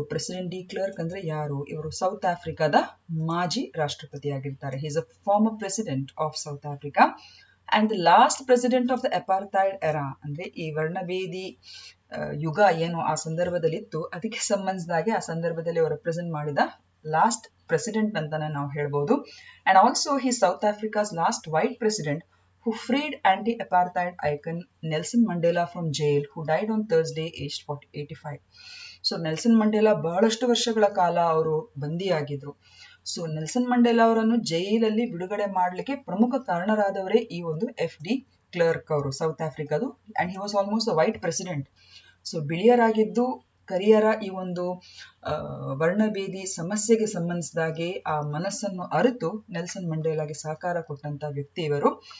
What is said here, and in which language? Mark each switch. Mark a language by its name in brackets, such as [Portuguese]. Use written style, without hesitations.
[Kannada] President D clerk ಅಂದ್ರೆ ಯಾರು? ಇವರು ಸೌತ್ ಆಫ್ರಿಕಾದ ಮಾಜಿ ರಾಷ್ಟ್ರಪತಿಯಾಗಿರ್ತಾರೆ. [English] He is a former president of South Africa and the last president of the apartheid era. [Kannada] ಅಂದ್ರೆ ಈ ವರ್ಣಭೇದಿ ಯುಗ ಏನು ಆ ಸಂದರ್ಭದಲ್ಲಿ ಇತ್ತು ಅದಕ್ಕೆ ಸಂಬಂಧಿಸಿದಾಗೆ ಆ ಸಂದರ್ಭದಲ್ಲಿ ಅವರು ರೆಪ್ರೆಸೆಂಟ್ ಮಾಡಿದ ಲಾಸ್ಟ್ ಪ್ರೆಸಿಡೆಂಟ್ ಅಂತಾನೆ ನಾವು ಹೇಳ್ಬೋದು. [English] And also he South Africa's last white president who freed anti-apartheid icon Nelson Mandela from jail, who died on Thursday aged 85. [Kannada] So Nelson Mandela ಬಹಳಷ್ಟು ವರ್ಷಗಳ ಕಾಲ ಅವರು ಬಂದಿಯಾಗಿದ್ರು. ಸೊ ನೆಲ್ಸನ್ ಮಂಡೇಲಾ ಅವರನ್ನು ಜೈಲಲ್ಲಿ ಬಿಡುಗಡೆ ಮಾಡಲಿಕ್ಕೆ ಪ್ರಮುಖ ಕಾರಣರಾದವರೇ ಈ ಒಂದು FD ಕ್ಲರ್ಕ್ ಅವರು south ಆಫ್ರಿಕಾದು. [English] And he was almost a white president. [Kannada] So ಬಿಳಿಯರಾಗಿದ್ದು ಕರಿಯರ ಈ ಒಂದು ವರ್ಣಭೇದಿ ಸಮಸ್ಯೆಗೆ ಸಂಬಂಧಿಸಿದಾಗೆ ಆ ಮನಸ್ಸನ್ನು ಅರಿತು ನೆಲ್ಸನ್ ಮಂಡೇಲಾಗೆ ಸಹಕಾರ ಕೊಟ್ಟಂತ ವ್ಯಕ್ತಿ ಇವರು.